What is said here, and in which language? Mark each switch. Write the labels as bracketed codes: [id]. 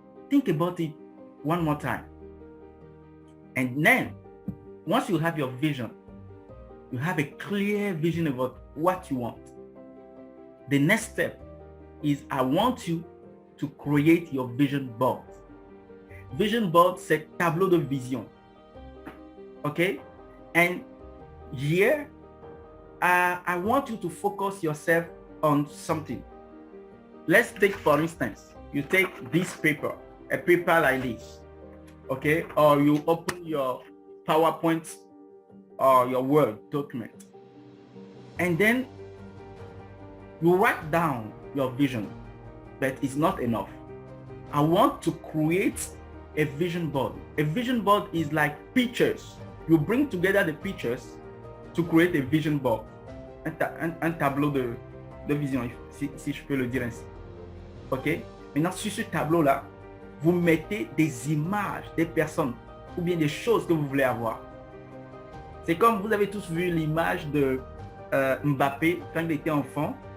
[en] Think about it one more time. And then, once you have your vision, you have a clear vision about what you want. The next step is I want you to create your vision board. [fr] Vision board, c'est tableau de vision. [en] Okay? And here, I want you to focus yourself on something. Let's take, for instance, you take this paper, a paper like this, okay? Or you open your PowerPoint or your Word document. And then you write down your vision, but it's not enough. I want to create a vision board. A vision board is like pictures. You bring together the pictures to create a vision board. [fr] Un tableau de vision, si je peux le dire ainsi. Ok? Maintenant, sur ce tableau-là, vous mettez des images des personnes ou bien des choses que vous voulez avoir. C'est comme vous avez tous vu l'image de Mbappé quand il était enfant.